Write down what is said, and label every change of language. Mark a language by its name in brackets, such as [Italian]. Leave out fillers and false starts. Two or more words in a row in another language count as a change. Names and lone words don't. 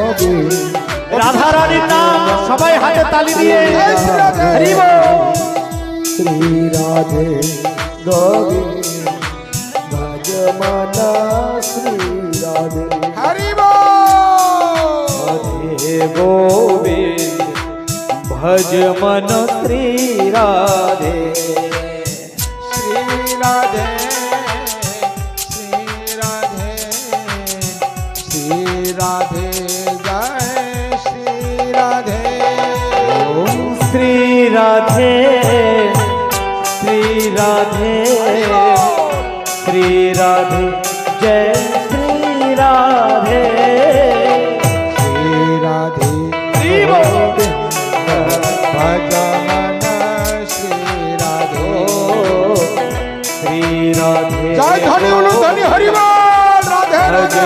[Bangla] রাধা রানীর নাম সবাই হাতে তালি দিয়ে জয় শ্রী রাধে। হরি বল। শ্রী রাধে গোবিন্দ ভজ মন শ্রী রাধে হরি বল [Hindi] রাধে গোবিন্দ भज मन श्री राधे श्री राधे श्री राधे श्री राधे जय श्री राधे ओम श्री राधे श्री राधे श्री राधे जय श्री राधे श्री राधे श्री गोविंद भज मन श्री राधे श्री राधे [Bangla] জয় ধ্বনি উলু ধ্বনি হরি বল রাধে [Hindi] भज राधे